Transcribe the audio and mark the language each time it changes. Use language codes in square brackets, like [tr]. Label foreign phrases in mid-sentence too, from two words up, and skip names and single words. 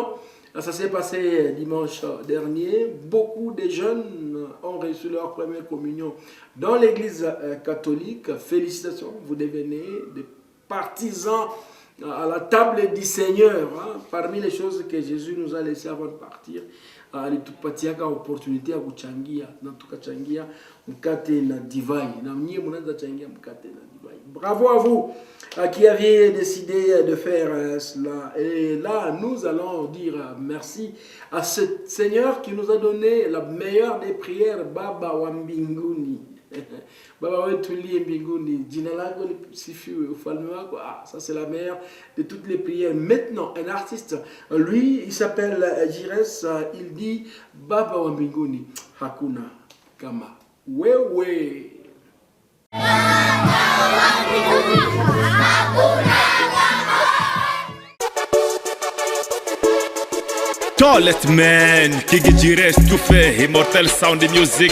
[fr] Ça s'est passé dimanche dernier. Beaucoup de jeunes ont reçu leur première communion dans l'église catholique. Félicitations, vous devenez des partisans à la table du Seigneur. Hein. Parmi les choses que Jésus nous a laissées avant de partir, [sw] alitupatia opportunité ya kuchangia, na tukachangia mkate na divai. Na mnyie mnaweza changia mkate na divai. [fr] Bravo à vous qui aviez décidé de faire cela. Et là, nous allons dire merci à ce Seigneur qui nous a donné la meilleure des prières, [sw] Baba wa mbinguni. Baba wetu liye mbinguni, jina lako lisifiwe, ufalme wako. [fr] Ah, ça c'est la meilleure de toutes les prières. Maintenant, un artiste, lui, il s'appelle Jires, il dit [sw] Baba wa mbinguni, hakuna kama wewe. [en] Tallest man, Kigi Jires tufe, immortal sound music.